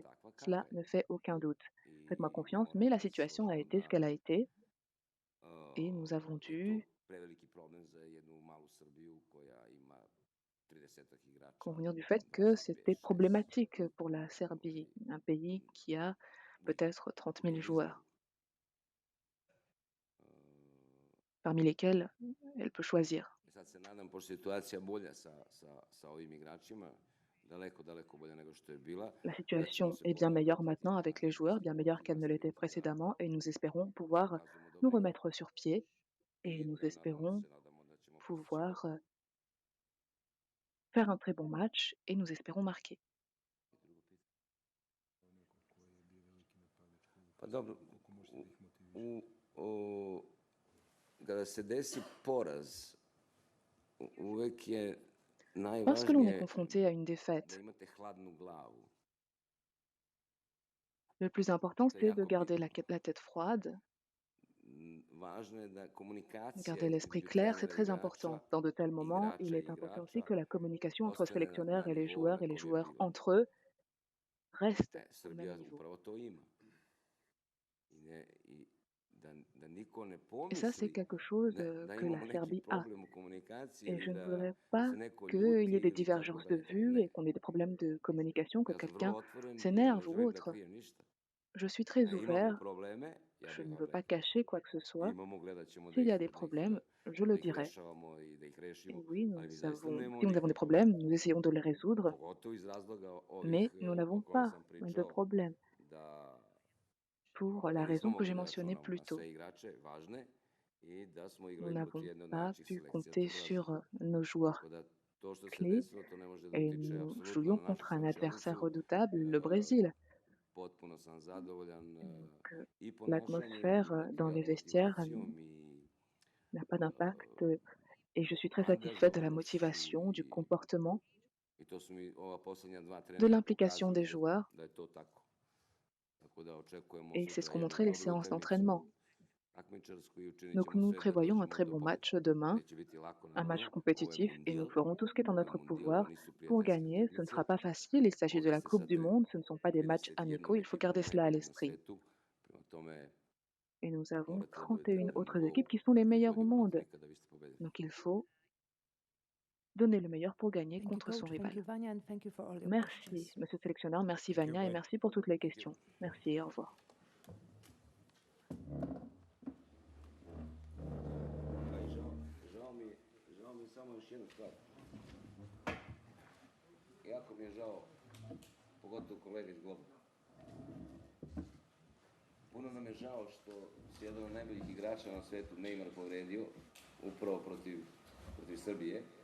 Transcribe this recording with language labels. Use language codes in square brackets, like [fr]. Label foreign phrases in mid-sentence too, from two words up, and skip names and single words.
[fr] Cela ne fait aucun doute. Faites-moi confiance, mais la situation a été ce qu'elle a été et nous avons dû convenir du fait que c'était problématique pour la Serbie, un pays qui a peut-être 30 000 joueurs, parmi lesquels elle peut choisir. [sr] sad se nadam, pošto je situacija bolja sa ovim igračima, daleko bolja nego što je bila. [fr] La situation est bien meilleure maintenant avec les joueurs, bien meilleure qu'elle ne l'était précédemment, et nous espérons pouvoir nous remettre sur pied et nous espérons pouvoir faire un très bon match et nous espérons marquer. [sr] Pa dobro, kada se desi poraz, uvek je [fr] Lorsque l'on est [sr] najvažnije [fr] confronté à une défaite, [sr] da imate hladnu glavu. [fr] le plus important, c'est de garder la tête froide, [sr] Važno je da komunikacija [fr] garder l'esprit [sr] između [fr] clair, c'est [sr] trenera i [fr] très important. [sr] igrača, [fr] Dans de tels moments, il est important aussi que la communication entre sélectionneurs et les joueurs entre eux reste au [sr] Srbija [fr] même niveau. [sr] upravo to ima. I da niko ne [fr] Et ça, c'est [sr] pomisli [fr] quelque chose [sr] da [fr] que [sr] imamo [fr] la [sr] neki [fr] Serbie a. [sr] problem u komunikaciji [fr] Et [sr] ili [fr] je ne [sr] da [fr] voudrais pas [sr] se neko [fr] qu'il y [sr] ljuti [fr] ait des [sr] ili tako [fr] divergences de [sr] dalje. [fr] vues [sr] Ne, [fr] et qu'on ait des problèmes de communication, que [sr] ja sam vrlo [fr] quelqu'un [sr] otvoren i ne [fr] s'énerve ou [sr] želim da [fr] autre. [sr] krijem ništa. [fr] Je suis très [sr] Da imamo [fr] ouvert, [sr] probleme, ja [fr] je [sr] bih [fr] ne [sr] vam [fr] veux pas [sr] rekao. [fr] cacher quoi que ce soit. [sr] Imamo, gledat ćemo [fr] S'il y a des problèmes, je le dirai. [sr] rešavamo i da ih [fr] Et [sr] rešimo, [fr] oui, [sr] ali mi zaista nemamo [fr] si nous avons des problèmes, nous essayons de les résoudre, [sr] pogotovo iz razloga ovih [fr] mais nous n'avons [sr] o kojima [fr] pas [sr] sam [fr] de [sr] pričao, [fr] problème [sr] da [fr] pour la [sr] nismo [fr] raison que j'ai [sr] mogli da [fr] mentionnée [sr] računamo [fr] plus [sr] na [fr] tôt. [sr] sve igrače važne i da smo [fr] Nous [sr] igrali protiv [fr] n'avons [sr] jedne od [fr] pas [sr] najjačih [fr] pu [sr] selekcija [fr] compter [sr] Prvaza. [fr] sur nos joueurs [sr] Tako da to što se [fr] clés [sr] desilo, to ne može da [fr] et [sr] utiče [fr] nous [sr] apsolutno [fr] jouions [sr] na našu [fr] contre un adversaire [sr] svlačionicu. [fr] redoutable, le Brésil. [sr] Potpuno sam zadovoljan [fr] Donc, [sr] i ponašanjem [fr] l'atmosphère [sr] i [fr] dans les vestiaires [sr] motivacijom i [fr] n'a pas d'impact et je suis très satisfait de la motivation, du comportement, [sr] i to su mi ova poslednja dva [fr] de [sr] treninga [fr] l'implication des [sr] pokazali [fr] joueurs [sr] da je to tako. Tako da očekujemo [fr] et c'est ce [sr] sutra [fr] qu'ont [sr] jednu [fr] montré les [sr] dobru [fr] séances [sr] utakmicu [fr] d'entraînement. [sr] takmičarsku i učinit [fr] Donc [sr] ćemo [fr] nous [sr] sve da [fr] prévoyons un [sr] dođemo [fr] très [sr] do [fr] bon [sr] pobede. [fr] match demain, [sr] Neće biti lako, [fr] un match [sr] naravno, ovo je [fr] compétitif et nous [sr] mundijal. [fr] ferons tout ce qui est en [sr] Ovo je [fr] notre [sr] mundijal, [fr] pouvoir [sr] ovo nisu [fr] pour [sr] prijateljske [fr] gagner. Ce ne sera [sr] utakmice. [fr] pas facile, il s'agit de [sr] Ovde [fr] la [sr] ste [fr] Coupe [sr] sa [fr] du Monde, ce ne sont pas des matchs [sr] 31 [fr] amicaux, il faut [sr] ekipom [fr] garder cela à [sr] najboljim na [fr] l'esprit. [sr] svetu. Prema tome, [fr] Et nous avons [sr] morate da budete [fr] 31 [sr] na [fr] autres [sr] nivou [fr] équipes qui sont les meilleures au [sr] najbolji protiv [fr] monde. [sr] ikada vi ste pobedili. [fr] Donc il faut donner le meilleur pour gagner [en] Thank you, [fr] contre son [en] coach. Thank [fr] rival. [en] you, Vanya, and thank you for all your [fr] Merci, [en] questions. [fr] monsieur le sélectionneur, merci Vania et merci pour toutes les questions. Merci et au revoir. [sr] Žao mi je samo još jedna stvar. Jako mi je žao, pogotovo kolega iz Globa. Puno nam je žao što se jedan od najboljih igrača na svetu, Neymar, povredio, upravo protiv Srbije.